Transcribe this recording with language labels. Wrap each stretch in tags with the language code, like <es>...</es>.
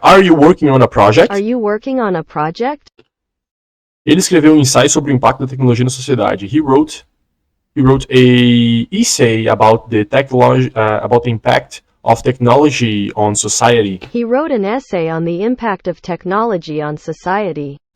<en>Are you working on a project? Are you working on a project?</en> <pt>Ele escreveu um ensaio sobre o impacto da tecnologia na sociedade.</pt> <en>He wrote a essay about the impact of technology on society. He wrote an essay on the impact of technology on society.</en>